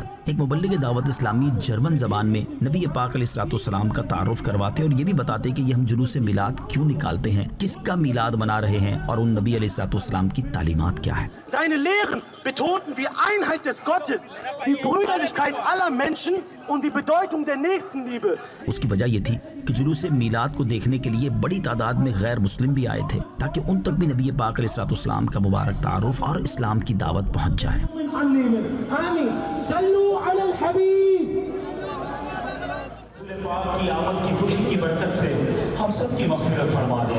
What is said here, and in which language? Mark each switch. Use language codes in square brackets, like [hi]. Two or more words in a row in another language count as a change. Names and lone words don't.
[ur] ایک مبلغ دعوت اسلامی جرمن زبان میں نبی پاک [ar] علیہ الصلوۃ والسلام [ur] کا تعارف کرواتے اور یہ بھی بتاتے کہ یہ ہم جلوس میلاد کیوں نکالتے ہیں، کس کا میلاد منا رہے ہیں اور ان نبی [ar] علیہ الصلوۃ والسلام [ur] کی تعلیمات کیا ہے۔ [de] Seine Lehren betonten die Einheit des Gottes, die Brüderlichkeit aller Menschen und die Bedeutung der Nächstenliebe. [ur] اس کی وجہ یہ تھی کہ جلوس میلاد کو دیکھنے کے لیے بڑی تعداد میں غیر مسلم بھی آئے تھے تاکہ ان تک بھی نبی پاک [ar] علیہ الصلوۃ والسلام [ur] کا مبارک تعارف اور اسلام کی دعوت پہنچ جائے۔ [ar] آمین، صلو علی الحبیب۔ [ur] پاک کی آمد کی خوشی کی برکت سے ہم سب کی مغفرت فرما دے۔